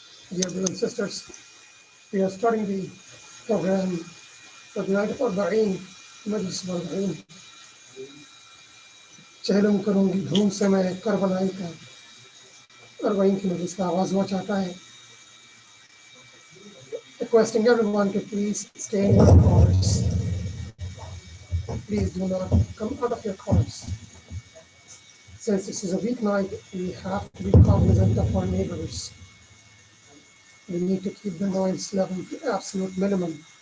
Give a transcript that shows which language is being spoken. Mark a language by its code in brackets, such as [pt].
[en] Dear brothers and sisters, we are starting the program for the night of Arbaeen, Majlis of Arbaeen. [hi] चहलम करूंगी धूम से मैं करबलाई का अरबाइन की मजलिस का आगाज हुआ चाहता है. [en] Requesting everyone to please stay in your cars. Please do not come out of your cars. Since this is a weeknight, we have to be cognizant of our neighbors. We need to keep the noise level to absolute minimum.